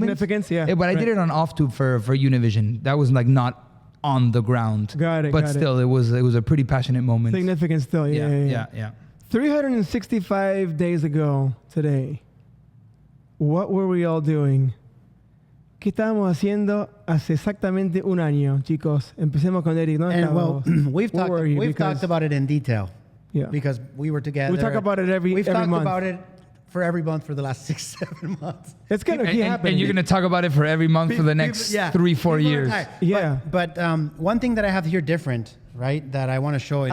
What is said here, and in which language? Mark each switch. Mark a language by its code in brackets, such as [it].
[en] Significance, But I did it on off tube for Univision. That was like not on the ground. Got it. But still, it was a pretty passionate moment. Significant still, yeah. 365 days ago today, what were we all doing? [es] ¿Qué estábamos haciendo hace exactamente un año, chicos? Empecemos con Eric. [en] We've talked about it in detail. Yeah. Because we were together. We talk about it every month. We've talked about it for every month for the last 6-7 months. It's going to keep happening. And you're going to talk about it for every month for the next 3-4 years. But one thing that I have here different, right, that I want to show you.